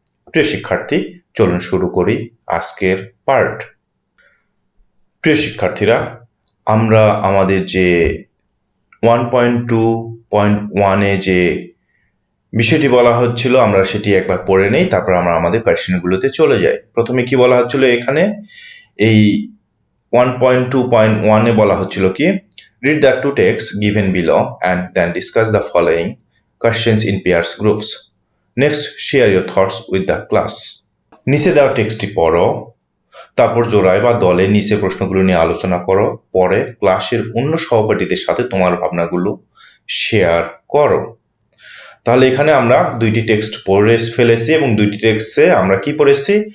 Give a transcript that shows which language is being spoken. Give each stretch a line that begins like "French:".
Bangla: প্রিয় শিক্ষার্থী, চলুন শুরু করি আজকের পার্ট। প্রিয় শিক্ষার্থীরা, আমরা আমাদের যে 1.2.1 এ যে বিষয়টি বলা হচ্ছিল আমরা সেটি একবার পড়ে নেই, তারপর আমরা আমাদের কোয়েশ্চেনগুলোতে চলে যাই। প্রথমে কি বলা হচ্ছিল এখানে? এই 1.2.1 এ বলা হচ্ছিল কি,
English: read the two texts given below and then discuss the following questions in pairs groups. Next, share your thoughts with the class.
Bangla: নিচে দেওয়া টেক্সটটি পড়ো, তারপর জোড়ায় বা দলে নিচে প্রশ্নগুলো নিয়ে আলোচনা করো, পরে ক্লাসের অন্য সহপাঠীদের সাথে তোমার ভাবনাগুলো শেয়ার করো। তাহলে এখানে আমরা দুইটি টেক্সট পড়ে ফেলেছি এবং দুইটি টেক্সটে আমরা কি পড়েছি?